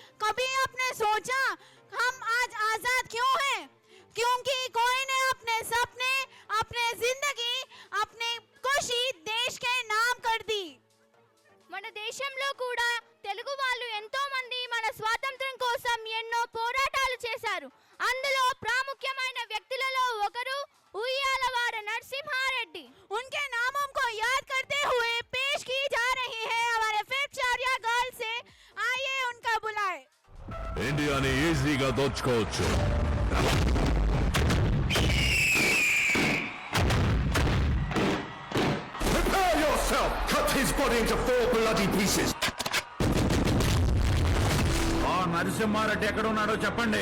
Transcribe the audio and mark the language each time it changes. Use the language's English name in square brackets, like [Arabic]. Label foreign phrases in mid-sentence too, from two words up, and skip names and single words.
[Hindi] कभी आपने सोचा हम आज आजाद क्यों हैं? क्योंकि कोई ने अपने सपने, अपने जिंदगी, अपने खुशी देश के नाम कर दी. [Telugu] మన దేశంలో కూడా తెలుగు వాళ్ళు ఎంతో మంది మన స్వాతంత్ర్యం కోసం ఎన్నో పోరాటాలు చేశారు. అందులో ప్రాముఖ్యమైన వ్యక్తులలో ఒకరు ఉయ్యాలవాడ నరసింహారెడ్డి. [Hindi] उनके नामों को याद करते हुए पेश की जा रही है हमारे फिफ्चार्या गर्ल से. आइए उनका बुलाए. [Telugu] ఇండియాని ఈజీగా దోచుకోవచ్చు. [English] Prepare yourself. Cut his body into 4 bloody pieces. [Telugu] ఆ నరసింహారెడ్డి ఎక్కడ ఉన్నాడో చెప్పండి.